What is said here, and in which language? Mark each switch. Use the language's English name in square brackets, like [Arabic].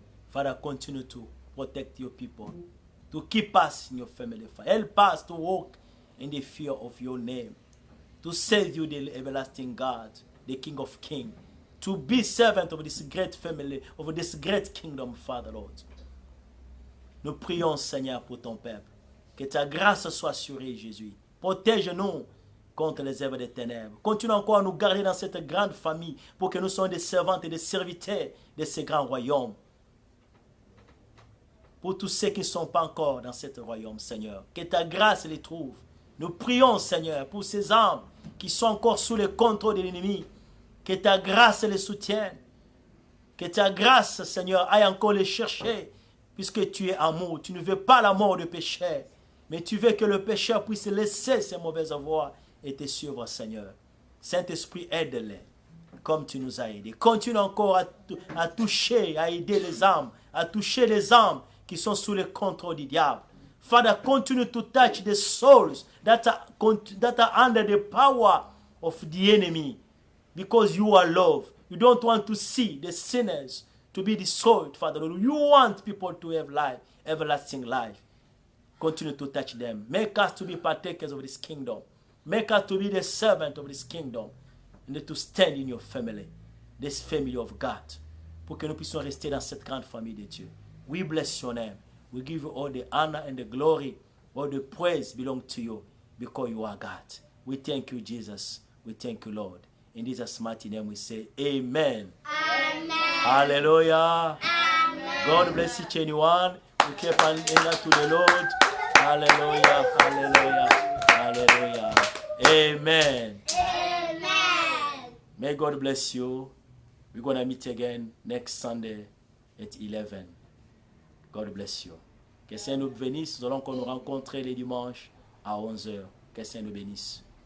[English] Father, continue to protect your people, to keep us in your family. Help us to walk in the fear of your name, to serve you, the everlasting God, the King of Kings, to be servant of this great family, of this great kingdom, Father Lord. [French] Nous prions, Seigneur, pour ton peuple. Que ta grâce soit sur eux, Jésus. Protège-nous contre les œuvres des ténèbres. Continue encore à nous garder dans cette grande famille pour que nous soyons des servantes et des serviteurs de ce grand royaume. Pour tous ceux qui ne sont pas encore dans ce royaume, Seigneur, que ta grâce les trouve. Nous prions, Seigneur, pour ces âmes qui sont encore sous le contrôle de l'ennemi. Que ta grâce les soutienne. Que ta grâce, Seigneur, aille encore les chercher. Puisque tu es amour. Tu ne veux pas la mort du pécheur. Mais tu veux que le pécheur puisse laisser ses mauvaises voies et te suivre, Seigneur. Saint-Esprit, aide-les. Comme tu nous as aidés. Continue encore à toucher, à aider les âmes. À toucher les âmes qui sont sous le contrôle du diable. [English] Father, continue to touch the souls that are under the power of the enemy. Because you are love. You don't want to see the sinners to be destroyed, Father. You want people to have life, everlasting life. Continue to touch them. Make us to be partakers of this kingdom. Make us to be the servant of this kingdom. And to stand in your family, this family of God. [French] Pour que nous puissions rester dans cette grande famille de Dieu. [English] We bless your name. We give you all the honor and the glory. All the praise belong to you because you are God. We thank you, Jesus. We thank you, Lord. In Jesus' mighty name we say amen. Amen. Hallelujah. Amen. God bless each and one. We keep on anger to the Lord. Hallelujah. Hallelujah. Hallelujah. Amen. Amen. May God bless you. We're going to meet again next Sunday at 11. God bless you. [French] Que le Seigneur nous bénisse. Nous allons nous rencontrer les dimanches à 11h. Que le Seigneur nous bénisse.